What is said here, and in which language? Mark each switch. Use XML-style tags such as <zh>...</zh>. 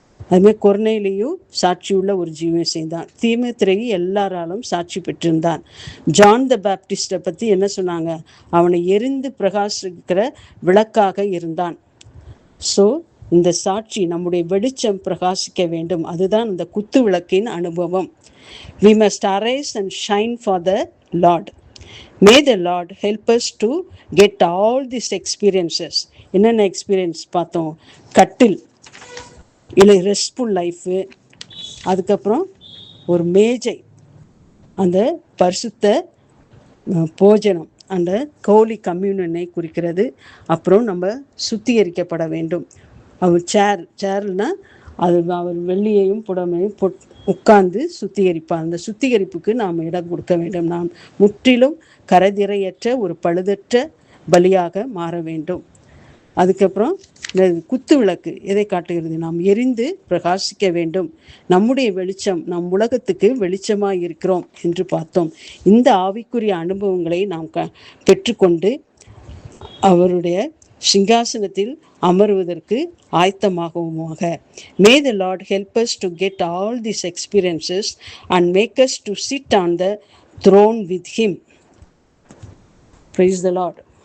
<ta>அதுமாதிரி கொர்நேலியு சாட்சியுள்ள ஒரு ஜீவியம் செய்தான். தீமோத்தேயு எல்லாராலும் சாட்சி பெற்றிருந்தான். ஜான் த பேப்டிஸ்டை பற்றி என்ன சொன்னாங்க? அவனை எரிந்து பிரகாசிக்கிற விளக்காக இருந்தான். ஸோ இந்த சாட்சி நம்முடைய வெளிச்சம் பிரகாசிக்க வேண்டும். அதுதான் இந்த குத்து விளக்கின் அனுபவம்.</ta> <en>We must arise and shine for the Lord. May the Lord help us to get all these experiences.</en> <ta>என்னென்ன எக்ஸ்பீரியன்ஸ் பார்த்தோம்? கட்டில் இல்லை ரெஸ்ட்ஃபுல் லைஃபு, அதுக்கப்புறம் ஒரு மேஜை, அந்த பரிசுத்த போஜனம், அந்த ஹோலி கம்யூனியனை குறிக்கிறது. அப்புறம் நம்ம சுத்திகரிக்கப்பட வேண்டும். அவர் சேர்னா அது அவர் வெள்ளியையும் புடமையும் உட்கார்ந்து சுத்திகரிப்பார். அந்த சுத்திகரிப்புக்கு நாம் இடம் கொடுக்க வேண்டும். நாம் முற்றிலும் கரைதிரையற்ற ஒரு பழுதற்ற பலியாக மாற வேண்டும். அதுக்கப்புறம் குத்து விளக்கு எதை காட்டுகிறது? நாம் எரிந்து பிரகாசிக்க வேண்டும். நம்முடைய வெளிச்சம் நம் உலகத்துக்கு வெளிச்சமாக இருக்கிறோம் என்று பார்த்தோம். இந்த ஆவிக்குரிய அனுபவங்களை நாம் பெற்றுக்கொண்டு அவருடைய சிங்காசனத்தில் அமருவதற்கு ஆயத்தமாகுவோமாக.</ta> <en>May the Lord help us to get all these experiences and make us to sit on the throne with Him. Praise the Lord.</en>